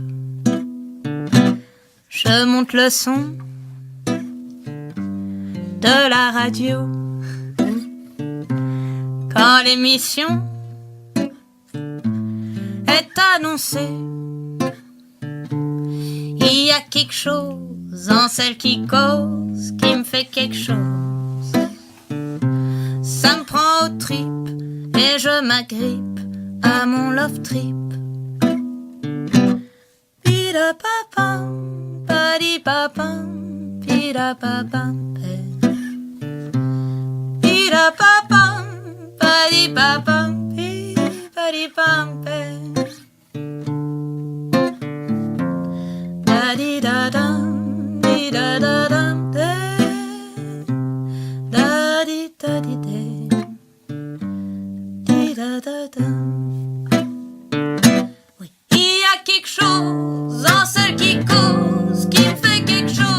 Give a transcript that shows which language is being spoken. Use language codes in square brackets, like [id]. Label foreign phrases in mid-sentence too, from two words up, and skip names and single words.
[fr] Je monte le son de la radio quand l'émission est annoncée. Il y a quelque chose en celle qui cause qui me fait quelque chose. Ça me prend aux tripes et je m'agrippe à mon [en] love trip. Pida-pa-pam, padi-pa-pam, pida-pa-pam, pida-pa-pam, padi-pa-pam, padi-pam, da-di-da-dam, di-da-da-dam, da-di-da-di-de, di-da-da-dam. [fr] Oui. Il y a quelque chose en celle qui cause qui me fait quelque